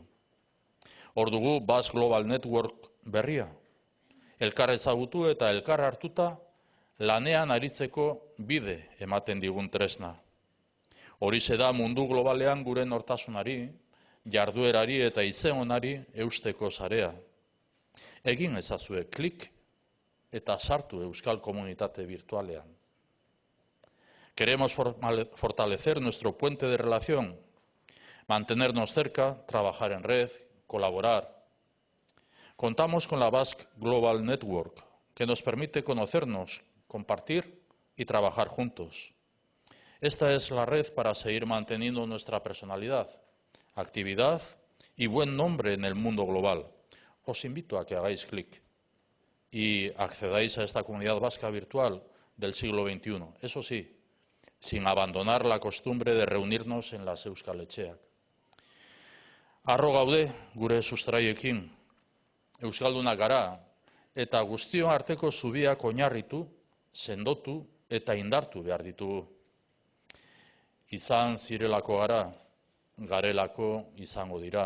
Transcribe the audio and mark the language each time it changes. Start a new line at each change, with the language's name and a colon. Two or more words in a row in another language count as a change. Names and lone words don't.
Basque: Hor dugu Basque Global Network berria, elkar ezagutu eta elkar hartuta lanean aritzeko bide ematen digun tresna. Horixe da mundu globalean gure nortasunari, jarduerari eta izenonari eusteko sarea. Egin ezazue klik eta sartu euskal komunitate virtualean.
Spanish: Queremos fortalecer nuestro puente de relación, mantenernos cerca, trabajar en red, colaborar. Contamos con la Basque Global Network, que nos permite conocernos, compartir y trabajar juntos. Esta es la red para seguir manteniendo nuestra personalidad, actividad y buen nombre en el mundo global. Os invito a que hagáis clic y accedáis a esta comunidad vasca virtual del siglo XXI. Eso sí, sin abandonar la costumbre de reunirnos en las Euskal Etxeak.
Basque: Harro gaude gure sustraiekin, Euskaldunak gara, eta guztion arteko zubiak oinarritu, sendotu eta indartu behar ditugu. Izan zirelako gara, garelako izango dira.